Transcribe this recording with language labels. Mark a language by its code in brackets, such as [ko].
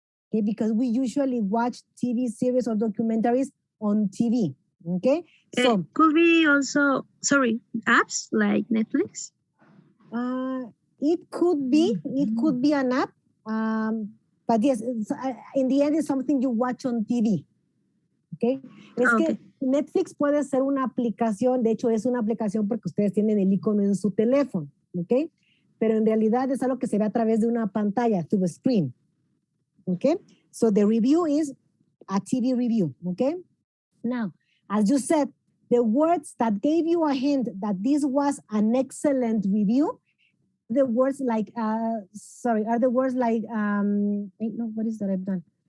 [en] Okay, because we usually watch TV series or documentaries on TV. Okay, so could be also, sorry, apps like Netflix. It could be an app, but yes, in the end, it's something you watch on TV. [es] Okay, que Netflix puede ser una aplicación, de hecho es una aplicación porque ustedes tienen el icono en su teléfono, okay, pero en realidad es algo que se ve a través de una pantalla, [en] through a screen. Okay, so the review is a TV review. Okay, now, as you said, the words that gave you a hint that this was an excellent review, the words like, are the words like, no, what is that I've done?